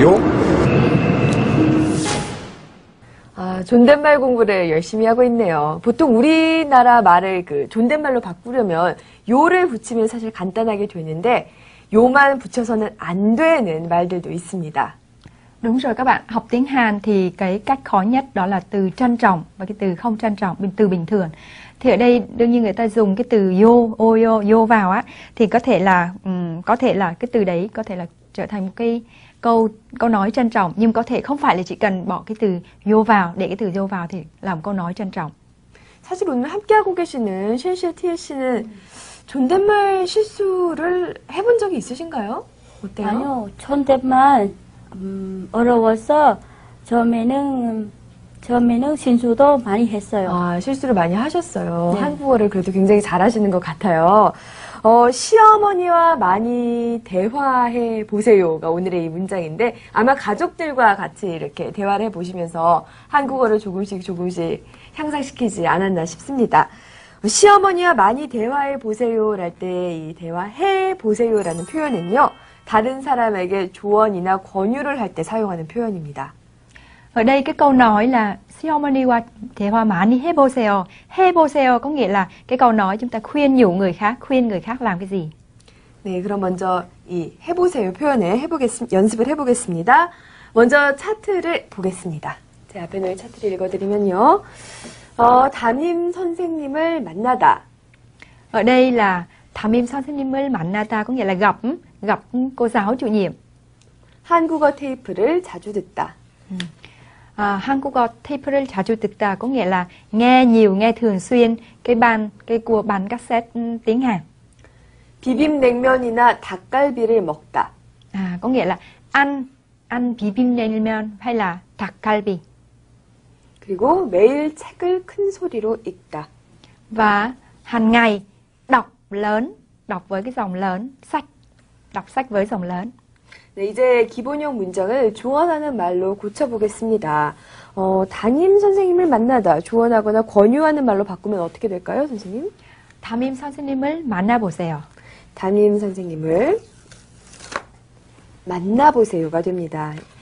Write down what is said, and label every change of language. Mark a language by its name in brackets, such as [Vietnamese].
[Korean] 요? 존댓말 공부를 열심히 하고 있네요. 보통 우리나라 말을 존댓말로 바꾸려면 요를 붙이면 사실 간단하게 되는데 요만 붙여서는 안 되는 말들도 있습니다. [Vietnamese] Đúng rồi các bạn, học tiếng Hàn thì cái cách khó nhất đó là từ trân trọng và cái từ không trân trọng, từ bình thường. Thì ở đây đương nhiên người ta dùng cái từ yo vào á, thì có thể là cái từ đấy có thể là trở thành một cái câu nói trân trọng, nhưng có thể không phải là chỉ cần bỏ cái từ yo vào, để cái từ yo vào thì làm câu nói trân trọng. [Korean] 사실 오늘 함께하고 계시는 쉔씨, 티에 씨는 존댓말 실수를 해본 적이 있으신가요? 어때요? 아니요, 존댓말 어려워서 처음에는 실수도 많이 했어요. 실수를 많이 하셨어요. 네. 한국어를 그래도 굉장히 잘하시는 것 같아요. 시어머니와 많이 대화해 보세요가 오늘의 이 문장인데 아마 가족들과 같이 이렇게 대화를 해보시면서 한국어를 조금씩 향상시키지 않았나 싶습니다. 시어머니와 많이 대화해 보세요랄 때 이 대화해 보세요라는 표현은요. 다른 사람에게 조언이나 권유를 할 때 사용하는 표현입니다. [Vietnamese] Ở đây cái câu nói là [Korean] 시어머니와 대화 많이 해보세요. [Vietnamese] 해보세요 có nghĩa là cái câu nói chúng ta khuyên nhủ người khác, khuyên người khác làm cái gì. [Korean] 네, 그럼 먼저 이 해보세요 표현을 연습을 해보겠습니다. 먼저 차트를 보겠습니다. 제 앞에 놓인 차트를 읽어드리면요. 담임 선생님을 만나다. [Vietnamese] Ở đây là [Korean] 담임 선생님을 만나다 [Vietnamese] có nghĩa là gặp cô giáo chủ nhiệm. [Korean] 한국어 테이프를 자주 듣다. 한국어 테이프를 자주 듣다 [Vietnamese] có nghĩa là nghe nhiều, nghe thường xuyên cái của bản cassette tiếng Hàn. [Korean] 비빔냉면이나 닭갈비를 먹다. [Vietnamese] Có nghĩa là ăn 비빔냉면 hay là 닭갈비. [Korean] 그리고 매일 책을 큰 소리로 읽다. [Vietnamese] Và hàng ngày đọc với cái dòng lớn, đọc sách với dòng lớn. [Korean] 네, 이제 기본형 문장을 조언하는 말로 고쳐보겠습니다. 담임 선생님을 만나다, 조언하거나 권유하는 말로 바꾸면 어떻게 될까요, 선생님? 담임 선생님을 만나보세요. 담임 선생님을 만나보세요가 됩니다.